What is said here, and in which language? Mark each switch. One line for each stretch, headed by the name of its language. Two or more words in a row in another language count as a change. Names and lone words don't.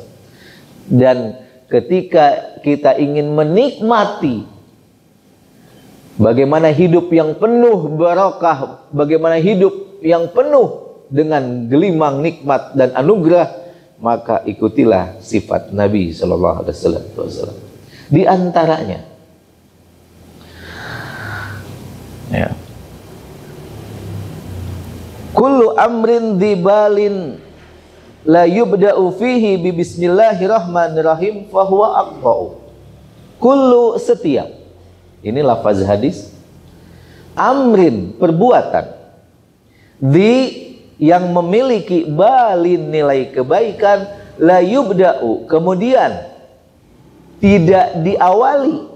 Indonesian: Dan ketika kita ingin menikmati bagaimana hidup yang penuh barakah, bagaimana hidup yang penuh dengan gelimang nikmat dan anugerah, maka ikutilah sifat Nabi SAW. Di antaranya, ya,
Arabic: كل أمر ذي بال لا يبدأ فيه ببسم الله الرحمن الرحيم فهو أقطع.
Indonesian: Kullu, setiap, ini lafaz hadis, amrin, perbuatan, di, yang memiliki balin, nilai kebaikan,
Arabic: لا يبدأ,
Indonesian: kemudian tidak diawali.